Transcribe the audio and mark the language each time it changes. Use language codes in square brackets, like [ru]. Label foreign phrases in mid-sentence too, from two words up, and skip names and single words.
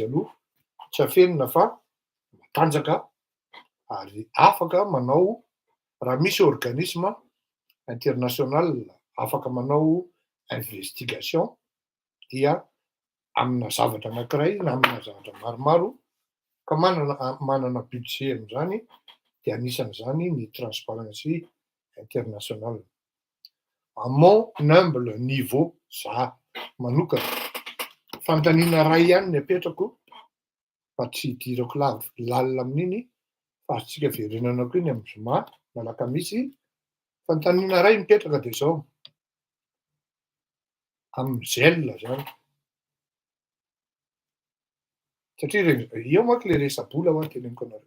[mg] aloha, tsy afenina fa matanjaka ary afaka manao raha misy [fr] organisme international [mg] afaka manao investigation dia amina zavatra anankiray na amina zavatra maromaro ka manana budget amin'izany dia anisan'izany ny [fr] transparency internationale. À mon humble niveau, [mg] za manokana fanontaniana iray ihany ny apetrako fa tsy hidirako lalina amin'iny fa azontsika verenana koa iny amin'ny zoma malakamisy. Fanontaniana iray mipetraka dia izao amin'ny gel zany satria eo manko le resa-bola ho teneniko anareo.